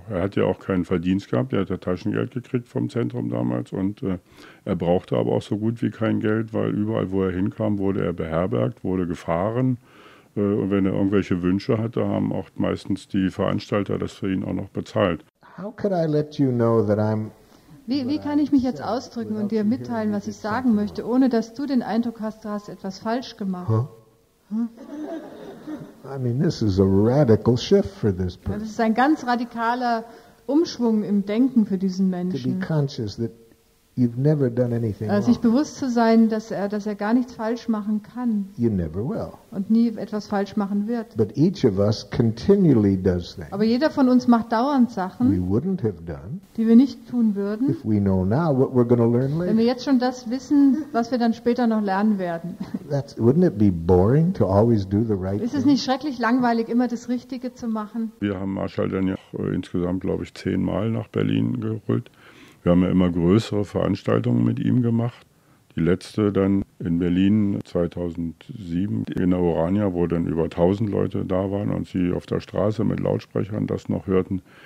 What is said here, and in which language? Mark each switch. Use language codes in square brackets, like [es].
[de] Er hatte ja auch keinen Verdienst gehabt, er hatte Taschengeld gekriegt vom Zentrum damals und er brauchte aber auch so gut wie kein Geld, weil überall, wo er hinkam, wurde er beherbergt, wurde gefahren. Und wenn er irgendwelche Wünsche hatte, haben auch meistens die Veranstalter das für ihn auch noch bezahlt. [en] How could I let you know that I'm... [de] Wie kann ich mich jetzt ausdrücken und dir mitteilen, was ich sagen möchte, ohne dass du den Eindruck hast, du hast etwas falsch gemacht? Huh? [en] I mean, this is a radical shift for this person. [de] Das ist ein ganz radikaler Umschwung im Denken für diesen Menschen. [en] To be conscious that you've never done anything wrong. [de] Sich bewusst zu sein, dass er gar nichts falsch machen kann. [en] You never will. [de] Und nie etwas falsch machen wird. [en] But each of us continually does things. [de] Aber jeder von uns macht dauernd Sachen, [en] we wouldn't have done, [de] die wir nicht tun würden, [en] if we know now what we're gonna learn later. [de] Wenn wir jetzt schon das wissen, was wir dann später noch lernen werden. [en] Wouldn't it be boring to always do the right [de] thing? Ist es nicht schrecklich langweilig, immer das Richtige zu machen? Wir haben Marshall dann ja insgesamt, glaube ich, 10 Mal nach Berlin geholt. Wir haben ja immer größere Veranstaltungen mit ihm gemacht. Die letzte dann in Berlin 2007 in der Urania, wo dann über 1000 Leute da waren und sie auf der Straße mit Lautsprechern das noch hörten.